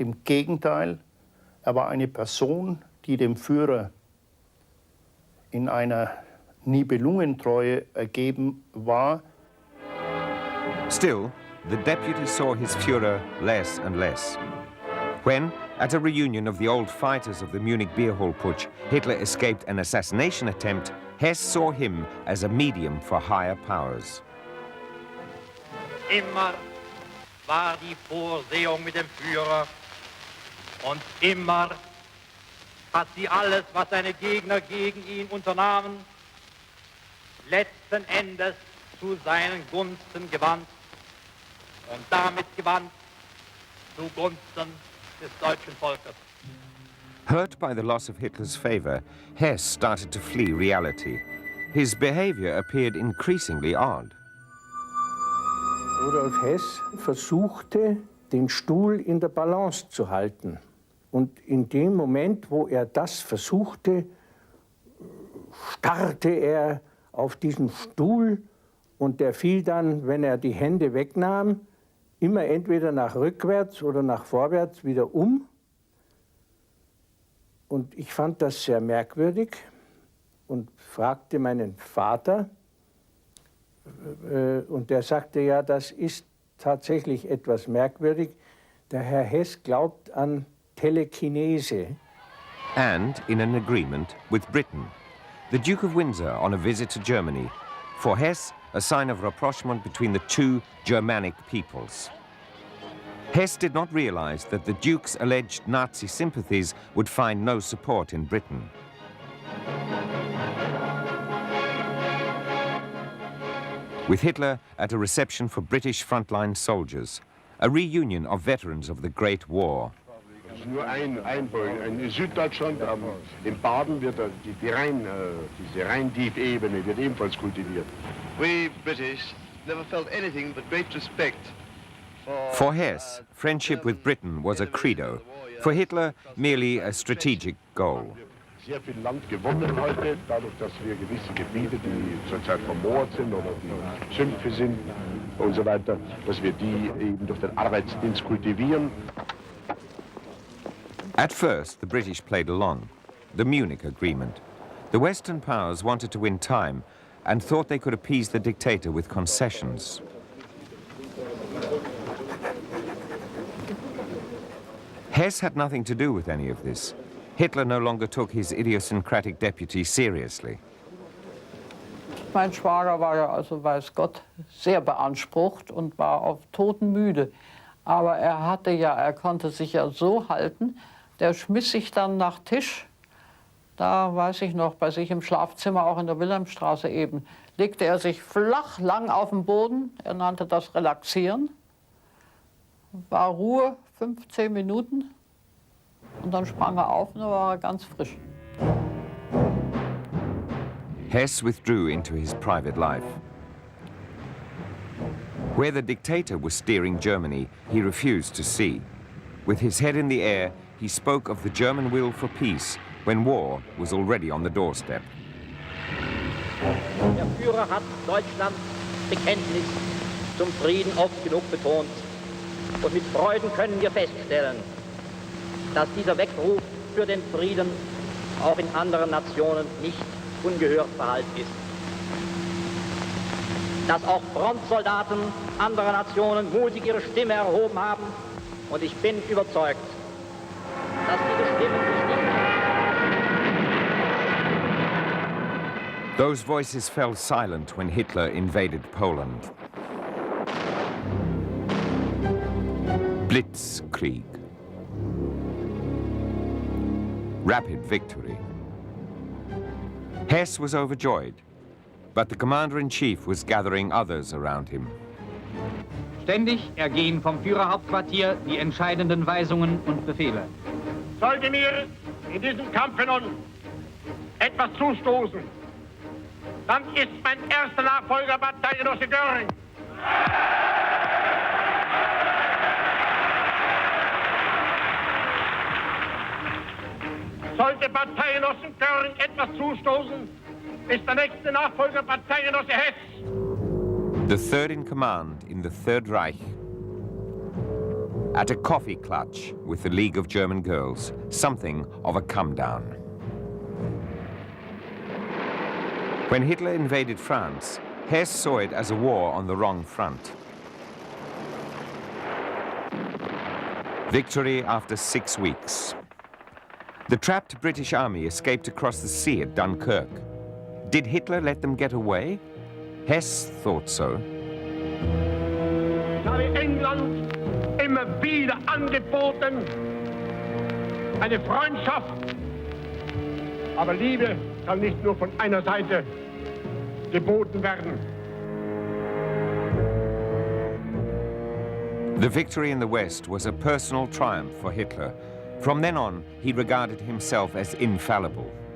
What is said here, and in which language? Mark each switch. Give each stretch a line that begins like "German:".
German: Im Gegenteil, er war eine Person, die dem Führer in einer Nibelungentreue ergeben war.
English: Still, the deputy saw his Führer less and less. When, at a reunion of the old fighters of the Munich beer hall putsch, Hitler escaped an assassination attempt, Hess saw him as a medium for higher powers.
German: Immer war die Vorsehung mit dem Führer und immer hat sie alles, was seine Gegner gegen ihn unternahmen, letzten Endes zu seinen Gunsten gewandt und damit gewandt zugunsten des deutschen Volkes.
English: Hurt by the loss of Hitler's favor, Hess started to flee reality. His behavior appeared increasingly odd.
German: Rudolf Hess versuchte, den Stuhl in der Balance zu halten. Und in dem Moment, wo er das versuchte, starrte er auf diesen Stuhl und der fiel dann, wenn er die Hände wegnahm, immer entweder nach rückwärts oder nach vorwärts wieder um. Und ich fand das sehr merkwürdig und fragte meinen Vater, und der sagte, ja, das ist tatsächlich etwas merkwürdig. Der Herr Hess glaubt an Telekinese.
English: And in an agreement with Britain. The Duke of Windsor on a visit to Germany. For Hess, a sign of rapprochement between the two Germanic peoples. Hess did not realize that the Duke's alleged Nazi sympathies would find no support in Britain. With Hitler at a reception for British frontline soldiers, a reunion of veterans of the Great War.
German: Nur ein Punkt. In Süddeutschland, in Baden, wird diese Rhein-Dief-Ebene wird ebenfalls kultiviert.
English: We British never felt anything but great respect For Hess, friendship with Britain was a credo. For Hitler, merely a strategic goal.
German: Sehr viel Land gewonnen heute, dadurch, dass wir gewisse Gebiete, die zurzeit vermoort sind oder die Sümpfe sind und so weiter, dass wir die eben durch den Arbeitsdienst kultivieren.
English: At first, the British played along. The Munich Agreement. The Western powers wanted to win time and thought they could appease the dictator with concessions. Hess had nothing to do with any of this. Hitler no longer took his idiosyncratic deputy seriously.
German: Mein Schwager war ja, also weiß Gott, sehr beansprucht und war auf Totenmüde. Aber er konnte sich ja so halten, der schmiss sich dann nach Tisch. Da weiß ich noch, bei sich im Schlafzimmer, auch in der Wilhelmstraße eben, legte er sich flach lang auf den Boden. Er nannte das Relaxieren. War Ruhe, 15 Minuten. Und dann sprang er auf und dann war er ganz frisch.
English: Hess withdrew into his private life. Where the dictator was steering Germany, he refused to see. With his head in the air, he spoke of the German will for peace when war was already on the doorstep.
German: Der Führer hat Deutschlands Bekenntnis zum Frieden oft genug betont. Und mit Freuden können wir feststellen, dass dieser Weckruf für den Frieden auch in anderen Nationen nicht ungehört verhallt ist. Dass auch Frontsoldaten anderer Nationen mutig ihre Stimme erhoben haben. Und ich bin überzeugt, dass diese Stimmen sich nicht...
English: Those voices fell silent when Hitler invaded Poland. Blitzkrieg. Rapid victory. Hess was overjoyed, but the commander-in-chief was gathering others around him.
German: Ständig ergehen vom Führerhauptquartier die entscheidenden Weisungen und Befehle. Sollte mir in diesem Kampfe nun etwas zustoßen, dann ist mein erster Nachfolger Bataillengenosse Göring. Sollte Bataillengenosse Göring etwas zustoßen, ist der nächste Nachfolger Bataillengenosse Hess.
English: The third in command in the Third Reich. At a coffee clutch with the League of German Girls, something of a come-down. When Hitler invaded France, Hess saw it as a war on the wrong front. Victory after 6 weeks. The trapped British army escaped across the sea at Dunkirk. Did Hitler let them get away? Hess thought so.
German: Ich habe England immer wieder angeboten, eine Freundschaft. Aber Liebe kann nicht nur von einer Seite geboten werden.
English: The victory in the West was a personal triumph for Hitler. From then on, he regarded himself as infallible.